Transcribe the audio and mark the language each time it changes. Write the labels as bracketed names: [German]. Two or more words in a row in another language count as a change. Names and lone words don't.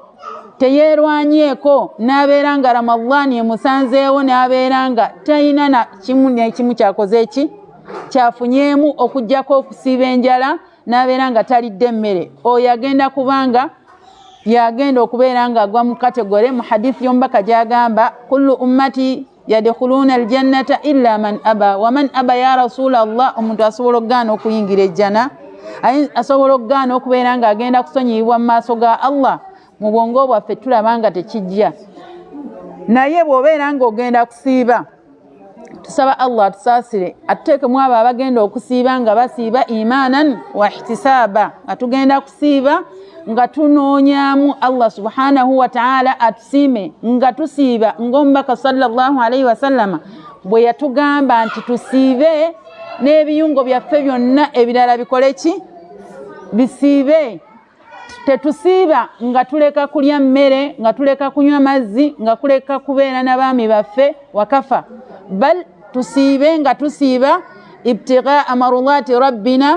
[Ganda] teyeerwanyeeko n'abeera nga Ramadan emusanzeewo n'abeera nga talina na kimu n'ekimu kyakoze eki kyafunyeemu okujjako okusiiba enjala n'abeera nga talidde emmere, oyo agenda kubanga yagenda okubeera nga agwa mu kategori mu hadithi y'omubaka gy'agamba [Arabic] كل أمتي يدخلون الجنة إلا من أبى ومن يأبى يا رسول الله. [Ganda] Omuntu asobola okugaana okuyingira ejjana, asobola okugaana okubeera nga agenda kusonyiyibwa mu maaso ga Allah. Mu bwongo bwaffe tulaba nga tekijja, naye bw'obeera ng'ogenda kusiiba tusaba Allah atusaasire atuteekemu abo abagenda okusiiba nga basiiba [Arabic] إيمانا واحتسابا, [Ganda] nga tugenda kusiiba nga tunoonyaamu [Arabic] الله سبحانه وتعالى [Ganda] atusiime nga tusiiba ng'omubaka [Arabic] صلى الله عليه وسلم [Ganda] bwe yatugamba nti tusiibe n'ebiyungo byaffe byonna ebirala bikole ki bisiibe. Tetusiiba nga tuleka kulya mmere, nga tuleka kunywa mazzi, nga kuleka kubeera n'abaami baffe wakafa, bal tusiibe nga tusiiba [Arabic] ابتغاء مرضاة ربنا.